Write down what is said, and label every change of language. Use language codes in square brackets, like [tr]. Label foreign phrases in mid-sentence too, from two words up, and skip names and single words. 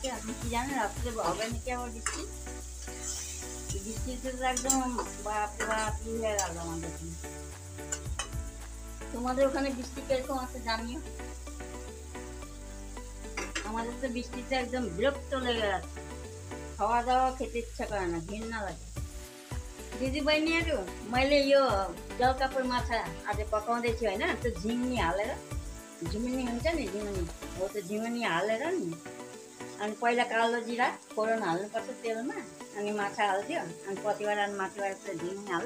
[bn] আপনি কি জানেন রাত্রে হবে নাকি আবার বৃষ্টি? বৃষ্টিতে তো একদম বাপরে বাপ হয়ে গেল আমাদের এখানে। তোমাদের ওখানে বৃষ্টি কিরকম আছে জানিও। আমাদের তো বৃষ্টিতে একদম বিরক্ত লেগে যাচ্ছে, খাওয়া দাওয়া খেতে ইচ্ছা করে না, ঘৃণা লাগে। [ne] दीदी बहिनीहरू मैले यो जलकापुर माछा आज पकाउँदै छु होइन, त्यो झिङ्गी हालेर, झिमुनी हुन्छ नि झिमुनी, हो त्यो झिमुनी हालेर नि, अनि पहिला कालो जिरा फोरन हाल्नुपर्छ तेलमा, अनि माछा हालिदियो, अनि कतिवटा माथिबाट चाहिँ झिमुनी हाल्यो।